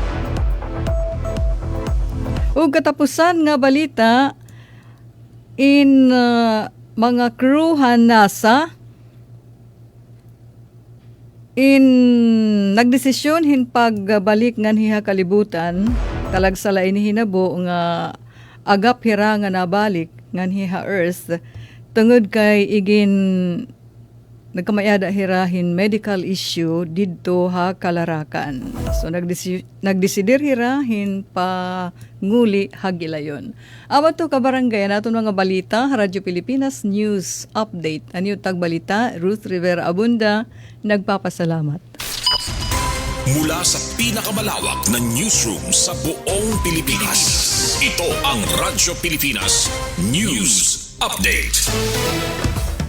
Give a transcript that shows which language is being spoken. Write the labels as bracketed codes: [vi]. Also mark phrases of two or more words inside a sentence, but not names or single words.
[war] Ug katapusan nga balita in mga crew han NASA nagdesisyon hin pagbalik ngan hiha kalibutan kalagsala ini hinabo nga agap hira nga nabalik ngan hiha Earth tungod kay igin nagkamayada hirahin [en] medical issue [war] didto ha kalarakan. So nagdesidir hirahin pa nguli hagilayon. Awa to kabarangay naton mga balita Radyo Pilipinas News Update. Anyo tagbalita Ruth Rivera Abunda nagpapasalamat. [tl] Mula sa pinakamalawak na newsroom sa buong Pilipinas. Ito ang Radyo Pilipinas News Update.